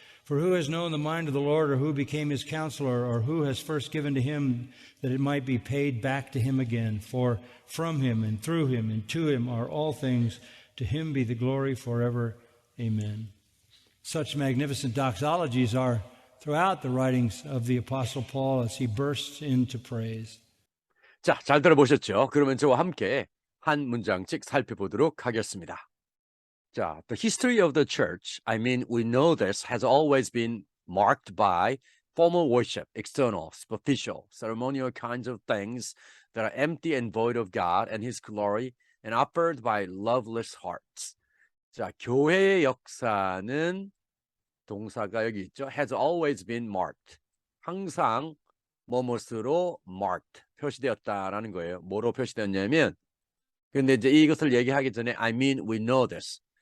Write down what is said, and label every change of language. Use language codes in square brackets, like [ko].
[en] For who has known the mind of the Lord, or who became his counselor, or who has first given to him that it might be paid back to him again? For from him and through him and to him are all things. To him be the glory forever. Amen." Such magnificent doxologies are throughout the writings of the Apostle Paul as he bursts into praise. [ko] 자, 잘 들어보셨죠? 그러면 저와 함께 한 문장씩 살펴보도록 하겠습니다. [en] 자, the history of the church, I mean, we know this, has always been marked by formal worship, external, superficial, ceremonial kinds of things that are empty and void of God and his glory and offered by loveless hearts. [ko] 자, 교회의 역사는 동사가 여기 있죠. [en] has always been marked. [ko] 항상 뭐뭇으로 marked, 표시되었다라는 거예요. 뭐로 표시되었냐면, 근데 이제 이것을 얘기하기 전에 [en] I mean, we know this.